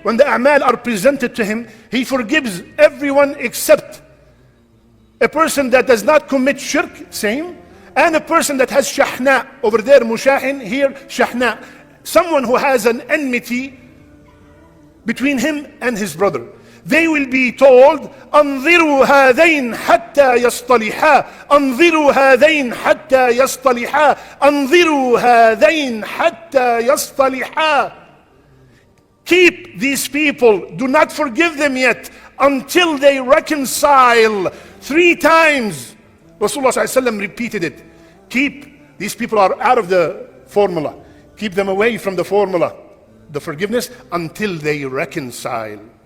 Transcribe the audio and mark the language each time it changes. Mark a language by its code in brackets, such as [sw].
[en] When the a'mal are presented to Him, He forgives everyone except a person that does not commit shirk, same, and a person that has shahna, over there mushahin, here shahna, someone who has an enmity between him and his brother. They will be told, [ar] أنظروا هذين حتى يصطلحا أنظروا هذين حتى يصطلحا أنظروا هذين حتى يصطلحا. [en] Keep these people, do not forgive them yet until they reconcile. 3 times Rasulullah ﷺ repeated it. Keep, these people are out of the formula. Keep them away from the formula, the forgiveness, until they reconcile.